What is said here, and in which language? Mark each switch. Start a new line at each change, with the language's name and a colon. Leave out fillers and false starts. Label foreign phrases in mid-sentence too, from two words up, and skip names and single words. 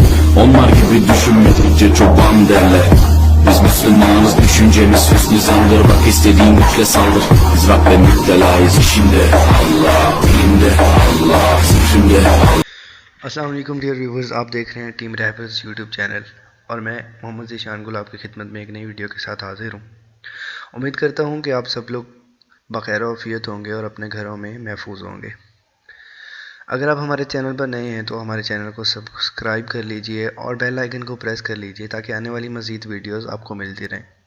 Turkish: Onlar gibi düşünmedikçe çoban derler. Biz Müslümanız, düşüncemiz hüsnü zandır. Bak istediğin güçle saldır. Biz Rab ve müptelayız işinde Allah, bilimde Allah, zikrinde Allah.
Arabic: السلام علیکم
English: dear viewers,
Urdu: آپ دیکھ رہے ہیں ٹیم ریپرز یوٹیوب چینل اور میں محمد ذیشان گل آپ کی خدمت میں ایک نئی ویڈیو کے ساتھ حاضر ہوں. امید کرتا ہوں کہ آپ سب لوگ بخیر عافیت ہوں گے اور اپنے گھروں میں محفوظ ہوں گے. اگر آپ ہمارے چینل پر نئے ہیں تو ہمارے چینل کو سبسکرائب کر لیجیے اور
English: bell icon
Urdu: کو پریس کر لیجیے تاکہ آنے والی مزید ویڈیوز آپ کو ملتی رہیں.